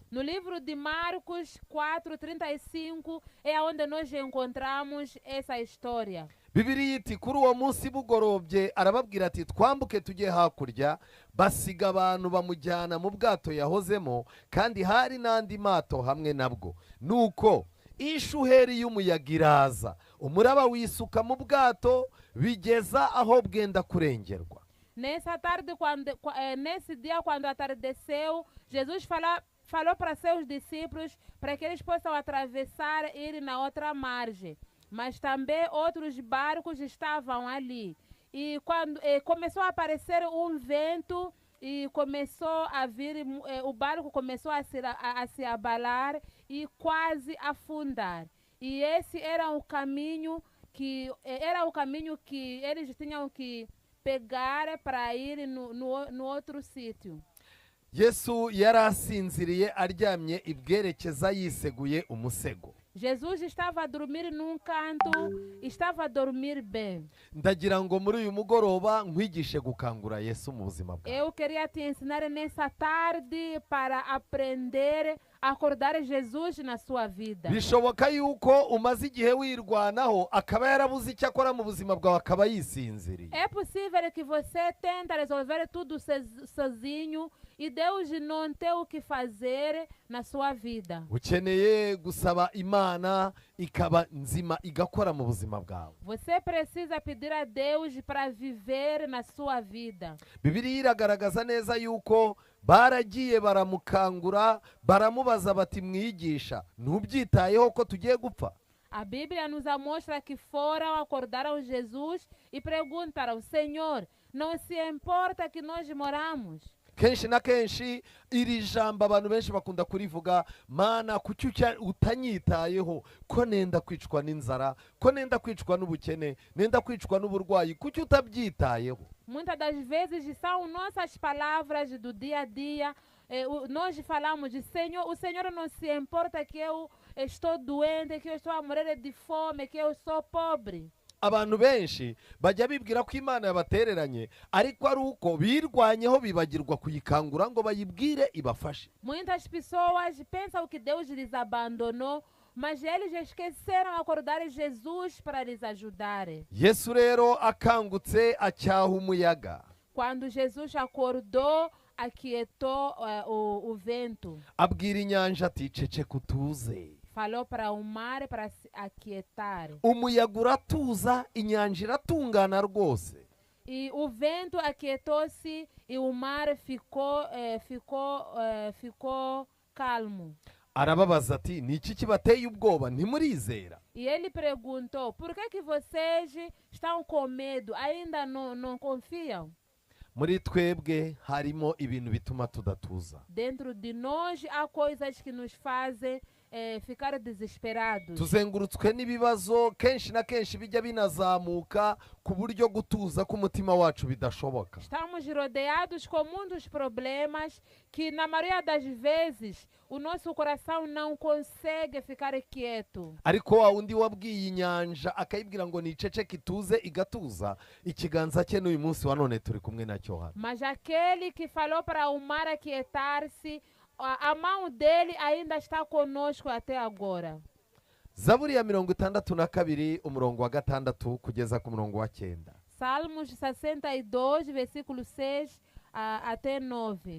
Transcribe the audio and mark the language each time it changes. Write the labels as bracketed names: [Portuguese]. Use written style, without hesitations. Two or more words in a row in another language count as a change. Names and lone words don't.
[Portuguese] No livro de Marcos 4:35 é onde nós encontramos essa história. [Kinyarwanda] Bibiliya iti kuri uwo munsi bugorobye arababwira ati twambuke tujye hakurya, basiga abantu bamujyana mu bwato yahozemo kandi hari n'andi mato hamwe nabwo. Nuko ishuheri y'umuyaga iraza, umuraba wisuka mu bwato bigeza aho bwenda kurengerwa. [Portuguese] Nessa tarde, nesse dia, quando atardeceu, Jesus falou para seus discípulos para que eles possam atravessar e ir na outra margem. Mas também outros barcos estavam ali. E quando começou a aparecer um vento e começou a vir, o barco começou a se abalar e quase afundar. E esse era o caminho que eles tinham que pegar para ir no outro sítio. [Kinyarwanda] Yesu yari asinziriye aryamye ibwerekeza yiseguye umusego. [Portuguese] Jesus estava a dormir num canto, estava a dormir bem. [Kinyarwanda] Ndagira ngo muri uyu mugoroba nkwigishe gukangura Yesu mu buzima bwawe. [Portuguese] Eu queria te ensinar nessa tarde para aprender acordar Jesus na sua vida. [Kinyarwanda] bishoboka yuko umaze igihe wirwanaho akaba yarabuze icyo akora mu buzima bwawe akaba yisinziriye. [Portuguese] É possível que você tenta resolver tudo sozinho e Deus não tem o que fazer na sua vida. [Kinyarwanda] ukeneye gusaba imana ikaba nzima igakora mu buzima bwawe. [Portuguese] Você precisa pedir a Deus para viver na sua vida. [Kinyarwanda] bibiliya iragaragaza neza yuko baragiye baramukangura baramubaza bati mwigisha ntubyitayeho ko tugiye gupfa? [Portuguese] A Bíblia nos mostra que foram, acordaram Jesus e perguntaram: Senhor, não se importa que nós moramos? [Kinyarwanda] kenshi na kenshi iri jambo abantu benshi bakunda kurivuga, mana kuki utanyitayeho ko nenda kwicwa n'inzara, ko nenda kwicwa n'ubukene, nenda kwicwa n'uburwayi, kuki utabyitayeho? [Portuguese] Muitas das vezes são nossas palavras do dia a dia. Nós falamos de Senhor, o Senhor não se importa que eu estou doente, que eu estou a morrer de fome, que eu sou pobre. [Kinyarwanda] abantu benshi bajya bibwira ko imana yabatereranye, ariko ari uko birwanyeho bibagirwa kuyikangura ngo bayibwire ibafashe. [Portuguese] Muitas pessoas pensam que Deus lhes abandonou, mas eles esqueceram de acordar Jesus para lhes ajudar. [Kinyarwanda] yesu rero akangutse acyaha umuyaga, [Portuguese] Quando Jesus acordou, aquietou o vento. [Kinyarwanda] abwira inyanja ati ceceka utuze. [Portuguese] Falou para o mar para se aquietar. [Kinyarwanda] umuyaga uratuza, inyanja iratungana rwose. [Portuguese] E o vento aquietou-se e o mar ficou calmo. [Kinyarwanda] arababaza ati ni iki kibateye ubwoba, ntimurizera? [Portuguese] E ele perguntou: por que vocês estão com medo? Ainda não confiam? [Kinyarwanda] muri twebwe harimo ibintu bituma tudatuza. [Portuguese] Dentro de nós há coisas que nos fazem ficar desesperados. [Kinyarwanda] tuzengurutswe n'ibibazo kenshi na kenshi bijya binazamuka ku buryo gutuza k'umutima wacu bidashoboka. [Portuguese] Estamos rodeados com muitos problemas que, na maioria das vezes, o nosso coração não consegue ficar quieto. [Kinyarwanda] ariko wa wundi wabwiye inyanja akayibwira ngo niceceke ituze igatuza, ikiganza cye n'uyu munsi wa none turi kumwe nacyo hano. [Portuguese] Mas aquele que falou para o mar aquietar-se, a mão dele ainda está conosco até agora. [Kinyarwanda] zaburi ya 62 umurongo wa 6 kugeza ku murongo wa 9. [Portuguese] Salmos 62, versículo 6 até 9.